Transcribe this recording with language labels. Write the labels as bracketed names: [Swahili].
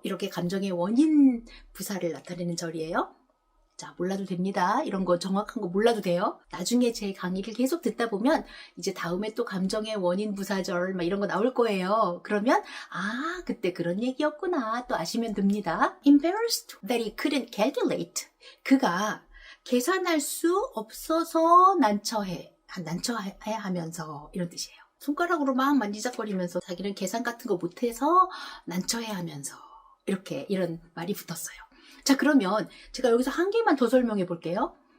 [Korean] 이렇게 감정의 원인 부사를 나타내는 절이에요. 자, 몰라도 됩니다. 이런 거 정확한 거 몰라도 돼요. 나중에 제 강의를 계속 듣다 보면 이제 다음에 또 감정의 원인 부사절 막 이런 거 나올 거예요. 그러면 그때 그런 얘기였구나 또 아시면 됩니다. [English] Embarrassed that he couldn't calculate. [Korean] 그가 계산할 수 없어서 난처해 하면서 이런 뜻이에요. 손가락으로 막 만지작거리면서 자기는 계산 같은 거 못해서 난처해 하면서 이렇게 이런 말이 붙었어요. 자, 그러면 제가 여기서 한 개만 더 설명해 볼게요.